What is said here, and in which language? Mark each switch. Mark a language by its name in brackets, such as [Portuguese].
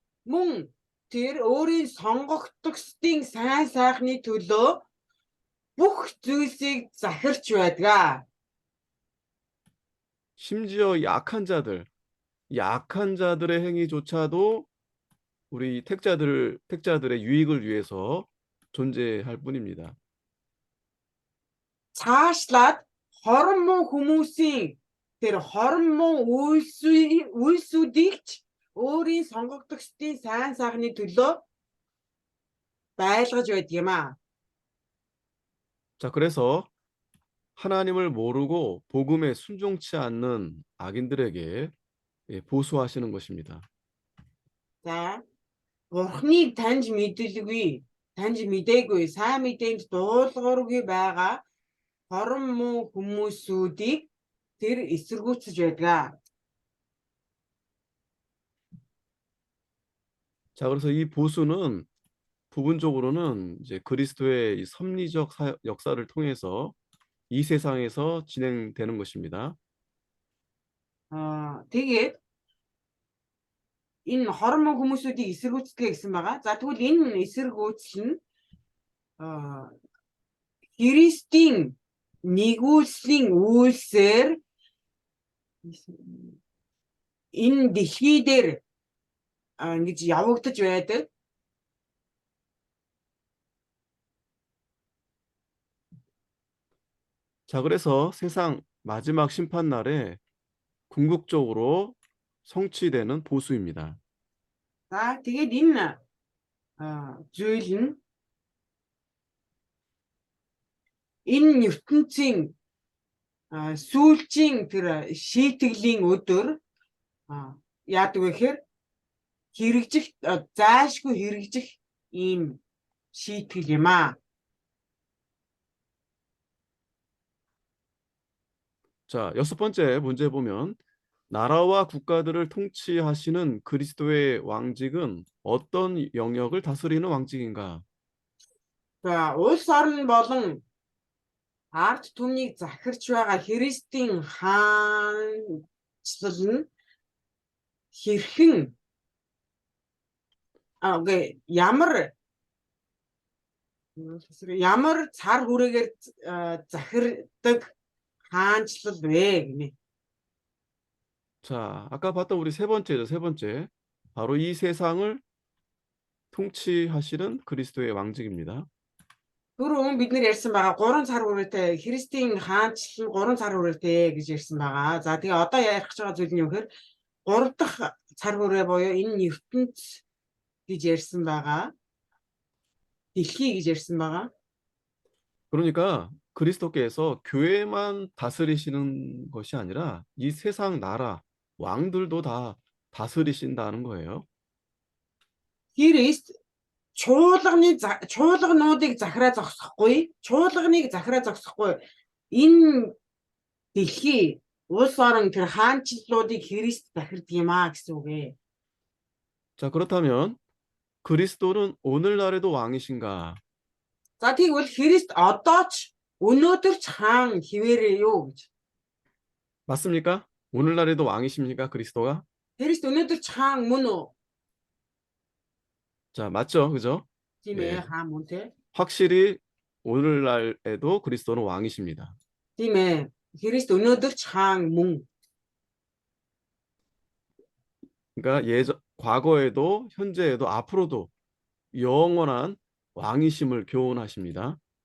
[Mongolian] Мөн тэр өөрийн сонгогдсдын сайн сайхны төлөө бүх зүйлсийг захирч байдаг. [Korean] 심지어 약한 자들의 행위조차도 우리 택자들의 유익을 위해서 존재할 뿐입니다. [Mongolian] Цаашлаад хорон муу хүмүүсийн тэр хорон муу үйлсүүдийг ч өөрийн сонгогдсдын сайн сайхны төлөө байлгаж байдаг юм аа. [Korean] 자, 그래서 하나님을 모르고 복음에 순종치 않는 악인들에게 보수하시는 것입니다. [Mongolian] За Бурхныг таньж мэдээгүй, сайн мэдээнд дуулуургүй байгаа хорон муу хүмүүсүүдийг тэр эсэргүүцэж байдаг. [Korean] 자, 그래서 이 보수는 부분적으로는 이제 그리스도의 이 섭리적 역사를 통해서 이 세상에서 진행되는 것입니다. [Mongolian] Тэгээд энэ хорон муу хүмүүсүүдийг эсэргүүцдэг гэсэн байгаа. За тэгвэл энэ эсэргүүцэл нь Христийн нэгүүлслийн үйлсээр энэ дэлхий дээр ингэж явагдаж байдаг. [Korean] 자, 그래서 세상 마지막 심판 날에 궁극적으로 성취되는 보수입니다. [Mongolian] За тэгээд энэ зүйл нь энэ ертөнцийн сүүлчийн тэр шийтгэлийн өдөр яадаг вэ гэхээр заашгүй хэрэгжих ийм шийтгэл юм аа. [Korean] 자, 여섯 번째 문제 보면 나라와 국가들을 통치하시는 그리스도의 왕직은 어떤 영역을 다스리는 왕직인가? [Mongolian] За улс орн болон ард түмнийг захирч байгаа Христийн хаанчлал нь хэрхэн ямар Ямар цар хүрээгээр захирдаг хаанчлал вэ гинэ. [Korean] 자, 아까 봤던 우리 세 번째죠. 세 번째. 바로 이 세상을 통치하시는 그리스도의 왕직입니다. [Mongolian] Түрүүн бид нэр ярьсан байгаа 3 цар хүрээтэй Христийн хаанчлал 3 цар хүрээтэй гэж ярьсан байгаа. За тэгээ одоо ярих гэж байгаа зүйл нь юу гэхээр 3 дахь цар хүрээ буюу энэ ертөнц гэж ярьсан байгаа. Дэлхий гэж ярьсан байгаа. [Korean] 그러니까 그리스도께서 교회만 다스리시는 것이 아니라 이 세상 나라, 왕들도 다 다스리신다는 거예요. [Mongolian] Христ чуулгануудыг захираа зогсохгүй, чуулганыг захираа зогсохгүй. Энэ дэлхий улс орон тэр хаанчлалуудыг Христ захирдаг юм аа гэсэн үг ээ. [Korean] 자, 그렇다면 그리스도는 오늘날에도 왕이신가? [Mongolian] За тэгвэл Христ одоо ч өнөөдөр ч хаан хിവэрээ юу гэж. [Korean] 맞습니까? 오늘날에도 왕이십니까? 그리스도가? [Mongolian] Христ өнөөдөр ч хаан мөн үү? [Korean] 자, 맞죠? 그죠? [Mongolian] Тийм [Korean] 네. [Mongolian] ээ, хаан мөн те. [Korean] 확실히 오늘날에도 그리스도는 왕이십니다. [Mongolian] Тийм ээ. Христ өнөөдөр ч хаан мөн. [Korean] 그러니까 과거에도 현재에도 앞으로도 영원한 왕이심을 교훈하십니다.